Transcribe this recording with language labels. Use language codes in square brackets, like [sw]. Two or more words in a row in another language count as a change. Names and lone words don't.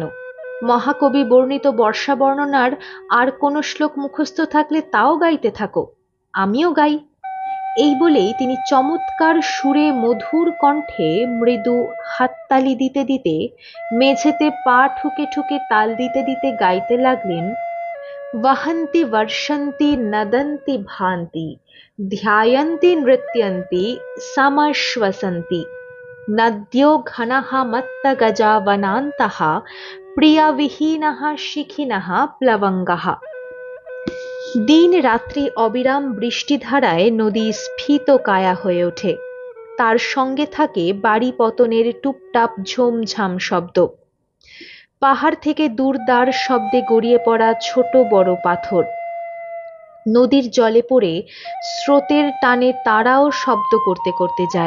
[bn] মহাকবি বর্ণিত বর্ষা বর্ণনার আর কোনো শ্লোক মুখস্থ থাকলে তাও গাইতে থাকো, আমিও গাই। এই বলেই তিনি চমৎকার সুরে মধুর কণ্ঠে মৃদু হাততালি দিতে দিতে মেঝেতে পা ঠুকে ঠুকে তাল দিতে দিতে গাইতে লাগলেন, [sa] वहन्ति वर्षन्ति नदन्ति भान्ति ध्यायन्ति नृत्यन्ति समश्वसन्ति नद्यो घनः मत्तगजा वनान्तः प्रियविहीनः शिखिनः प्लवङ्गः। [bn] দিন রাত্রি অবিরাম বৃষ্টিধারায় নদী স্ফীত কায়া হয়ে ওঠে। তার সঙ্গে থাকে বাড়ি পতনের টুপটাপ ঝোমঝাম শব্দ। পাহাড় থেকে দুরদার শব্দে গড়িয়ে পড়া ছোট বড় পাথর নদীর জলে পড়ে স্রোতের টানে তারাও শব্দ করতে করতে যায়।